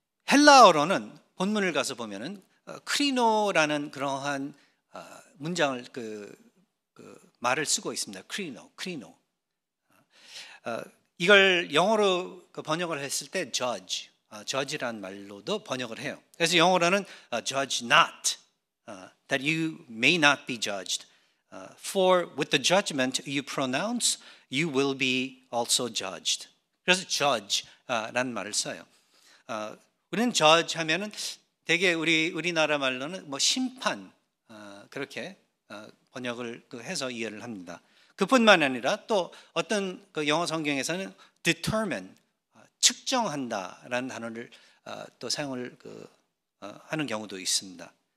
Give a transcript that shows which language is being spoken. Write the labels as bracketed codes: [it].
[ko] 헬라어로는 본문을 가서 보면은 크리노라는 그러한 문장을 말을 쓰고 있습니다. 크리노. 이걸 영어로 번역을 했을 때 judge라는 말로도 번역을 해요. 그래서 영어로는 [en] judge not, that you may not be judged. For with the judgment you pronounce, you will be also judged. [ko] 그래서 judge라는 말을 써요. 우리는 judge 하면은 되게 우리나라 말로는 뭐 심판 그렇게 번역을 해서 이해를 합니다. 그뿐만 아니라 또 어떤 그 영어 성경에서는 determine 측정한다라는 단어를 또 사용을 하는 경우도 있습니다.